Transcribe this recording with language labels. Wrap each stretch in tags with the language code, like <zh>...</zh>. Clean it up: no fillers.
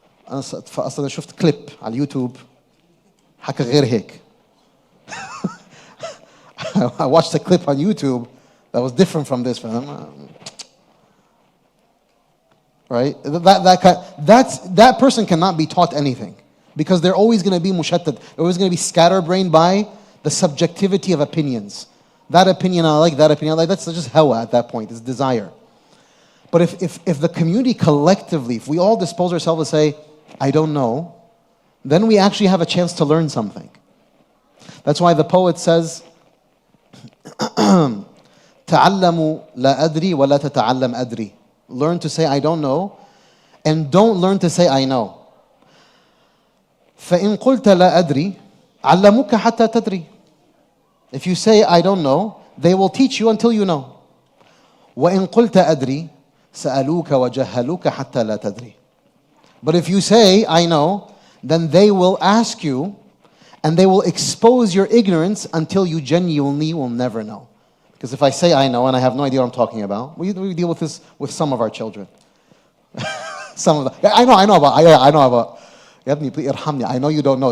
<ar>أنا شفت كليب على اليوتيوب حكى غير هيك.</ar> <en>I watched a clip on YouTube that was different from this. Right? That person cannot be taught anything. Because they're always going to be mushattad. They're always going to be scatterbrained by the subjectivity of opinions. That opinion I like, that opinion I like. That's just hawa at that point. It's desire. But if the community collectively, if we all dispose ourselves to say, I don't know, then we actually have a chance to learn something. That's why the poet says,</en> <ar>تعلموا لا أدري ولا تتعلم أدري.</ar> <en>Learn to say I don't know, and don't learn to say I know.</en> <ar>فإن قلت لا أدري علموك حتى تدري.</ar> <en>If you say I don't know, they will teach you until you know.</en> <ar>وإن قلت أدري سألوك وجهلوك حتى لا تدري.</ar> <en>But if you say I know, then they will ask you and they will expose your ignorance until you genuinely will never know. Because if I say I know and I have no idea what I'm talking about, we deal with this with some of our children. Some of them. I know about. Yabni, please irhamni. I know you don't know.</en>